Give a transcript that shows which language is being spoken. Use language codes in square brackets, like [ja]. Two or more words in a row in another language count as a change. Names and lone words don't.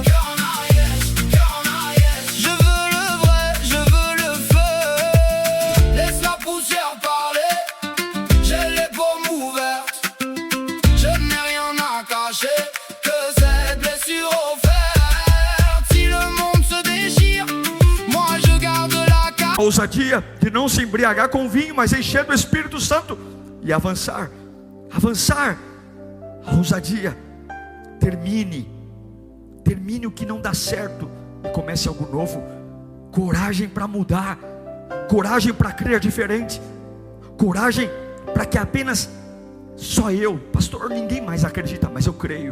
[fr] Cœur en arrière, je veux le vrai, je veux le feu. Laisse la poussière parler, j'ai les paumes ouvertes. Je n'ai rien à cacher, que cette blessure offerte. Si le monde se déchire, moi je garde la carte. [pt] A ousadia de não se embriagar com vinho, mas encher do Espírito Santo e avançar, avançar, A ousadia. Termine o que não dá certo e comece algo novo. Coragem para mudar, coragem para crer diferente, coragem para que apenas só eu, pastor, ninguém mais acredita, mas eu creio.